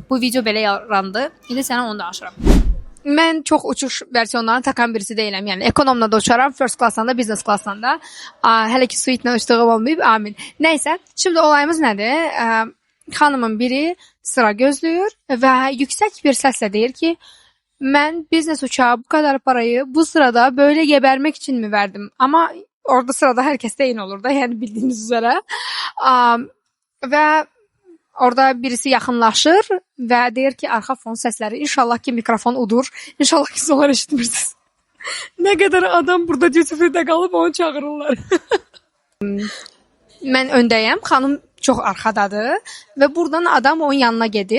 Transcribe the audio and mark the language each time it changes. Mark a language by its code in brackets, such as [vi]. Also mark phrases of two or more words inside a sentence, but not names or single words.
[az] Bu video belə yarandı, indi sənə onu danışıram. Mən çox uçuş versiyonlarını takan birisi deyiləm. Yəni ekonomla da uçaram, [en] first class'dan [az] da, [en] business class'dan [az] da. Hələ ki suite-lə uçduğum olmayıb, amin. Nəysə, şimdi olayımız nədir? Xanımın biri sıra gözləyir və yüksək bir səslə deyir ki, mən biznes uçağı [tr] bu kadar parayı bu sırada böyle gebermek için mi verdim? Ama orada sırada herkes de [az] eyni olur da, yəni [tr] bildiyiniz üzere. [az] Və orada birisi yaxınlaşır və deyir ki, arxa fon səsləri, inşallah ki mikrofon udur, inşallah ki sonra eşitmirsiniz. Nə qədər adam burada duty-free'də qalıb onu çağırırlar. Mən öndəyəm, xanım çox arxadadır və buradan adam onun yanına gedir.